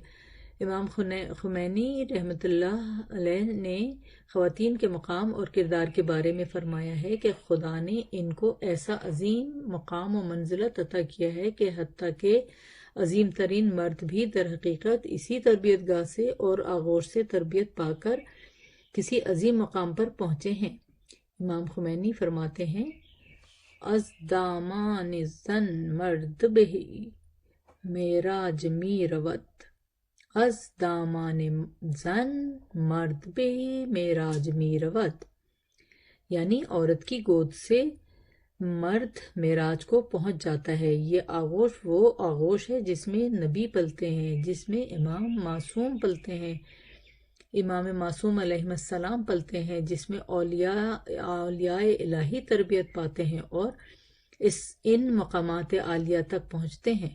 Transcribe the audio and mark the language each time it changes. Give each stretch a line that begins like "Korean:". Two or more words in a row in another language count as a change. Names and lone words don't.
Urdu: امام خمینی رحمۃ اللہ علیہ نے خواتین کے مقام اور کردار کے بارے میں فرمایا ہے کہ خدا نے ان کو ایسا عظیم مقام و منزلت عطا کیا ہے کہ حتیٰ کہ عظیم ترین مرد بھی در حقیقت اسی تربیت گاہ سے اور آغوش سے تربیت پا کر کسی عظیم مقام پر پہنچے ہیں۔ امام خمینی فرماتے ہیں،
Persian: از دامان زن مرد بہی معراج می رود، از دامان زن مرد بہی معراج می رود،
Urdu: یعنی عورت کی گود سے مرد معراج کو پہنچ جاتا ہے۔ یہ آغوش وہ آغوش ہے جس میں نبی پلتے ہیں، جس میں امام معصوم پلتے ہیں، امام معصوم علیہ السلام پلتے ہیں، جس میں اولیاء الہی تربیت پاتے ہیں اور ان مقامات عالیہ تک پہنچتے ہیں۔